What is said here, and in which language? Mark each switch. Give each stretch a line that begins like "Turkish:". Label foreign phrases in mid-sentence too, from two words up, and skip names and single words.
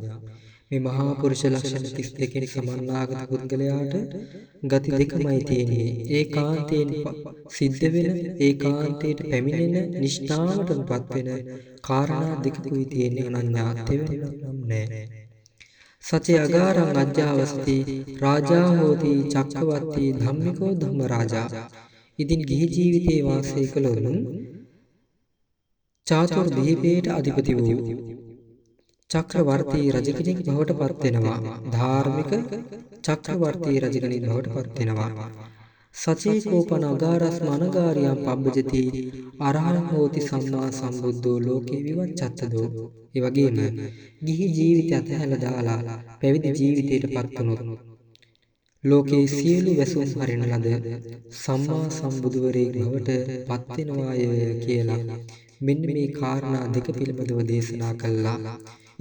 Sinhala: මේ මහා පුරුෂ ලක්ෂණ 32 සමන්නාගත පුද්ගලයාට ගති දෙකමයි තියෙන්නේ. ඒකාන්තයෙන් සිද්ධ වෙන, ඒකාන්තයට පැමිණෙන, නිෂ්ඨාවටපත් වෙන කාරණා දෙකකුයි තියෙන්නේ. අනඤ්ඤා තෙවෙන්නක් නම් නැහැ.
Pali: සචේ අගාරං අජ්ජාවස්ති රාජා හෝති චක්කවර්ති ධම්මිකෝ ධම්ම රාජා.
Sinhala: ඉදින් ගිහි ජීවිතේ වාසය කළොත් චාතුර් දීපේට අධිපති වූ චක්‍රවර්ති රජ කෙනෙක් බවට පත් වෙනවා. ධාර්මික චක්‍රවර්ති රජ කෙනෙක් බවට පත් වෙනවා.
Pali: සචේ කෝපන අගාරස් මනගාරියම් පබ්බජති අරහං හෝති සම්මා සම්බුද්ධෝ ලෝකේ විවච්ඡත්තදෝ.
Sinhala: ඒ වගේම ගිහි ජීවිතය අතහැරලා දාලා පැවිදි ජීවිතයට පත් වුණොත් ලෝකේ සියලු වැසුම් හරින ලද සම්මා සම්බුදුවරයෙක් බවට පත් වෙනවාය කියලා මෙන්න මේ කාරණා දෙක පිළිබඳව දේශනා කළා.